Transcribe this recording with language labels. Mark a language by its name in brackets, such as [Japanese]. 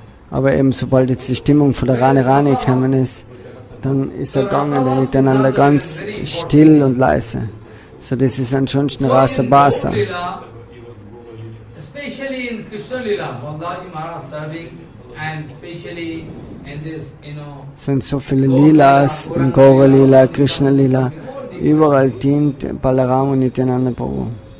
[German] Aber eben sobald jetzt die Stimmung von der Rani gekommen ist, dann ist er gegangen, der Nityananda ganz still und leise. So das ist ansonsten Rasa Basa. [English] Especially in Krishna Lila, Balaji Maharaj serving, and especially in this, [German] sind so viele Lilas, in Gaura Lila, Krishna Lila, überall dient Balaram und Nityananda-Prabhu.